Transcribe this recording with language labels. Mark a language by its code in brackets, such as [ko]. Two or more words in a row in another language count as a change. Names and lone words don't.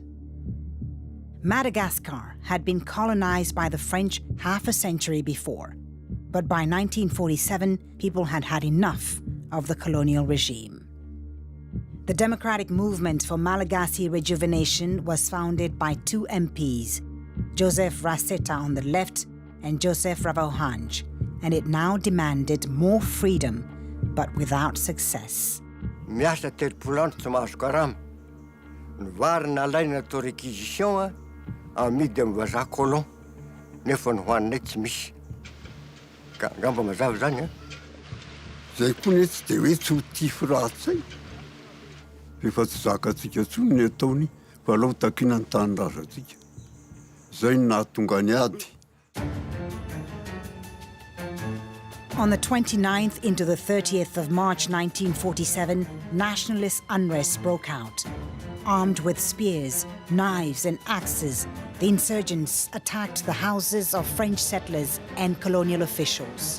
[en] Madagascar had been colonized by the French half a century before, but by 1947, people had had enough of the colonial regime. The democratic movement for Malagasy rejuvenation was founded by two MPs, Joseph Raseta on the left and Joseph Ravohanj, and it now demanded more freedom, but without success. [mg] Miasa telopolo tsy mahazo karama. Ny vary nalaina tao réquisition amidy amin'ny vazaha colon. Nefa ny hoaninay tsy misy. Ka ngamba mazava zany a. Zay koa ny tsy dia hoe tsy ho tifo ratsy. Efa tsy zakatsika tsony ny ataony fa alao takina ny tanindrazantsika. Zay no nahatonga ny ady. [en] On the 29th into the 30th of March 1947, nationalist unrest broke out. Armed with spears, knives, and axes, the insurgents attacked the houses of French settlers and colonial officials.